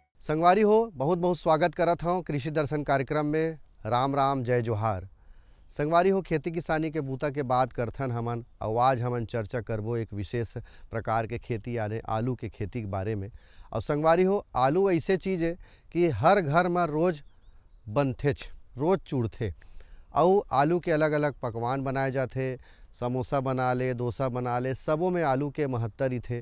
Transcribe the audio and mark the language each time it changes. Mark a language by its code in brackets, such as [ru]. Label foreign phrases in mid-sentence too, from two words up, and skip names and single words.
[hne] संगवारी हो बहुत बहुत स्वागत करत हूँ कृषि दर्शन कार्यक्रम में। राम राम जय जोहार। संगवारी हो खेती किसानी के बूता के बात करथन हमन और आज हमन चर्चा करबो एक विशेष प्रकार के खेती यानी आलू के खेती के बारे में। और संगवारी हो आलू ऐसे चीज़ है कि हर घर में रोज़ बनथेच, रोज़ चूड़थे। और आलू के अलग अलग पकवान बनाए जाते, समोसा बना ले, डोसा बना ले, सबों में आलू के महत्तर ही थे।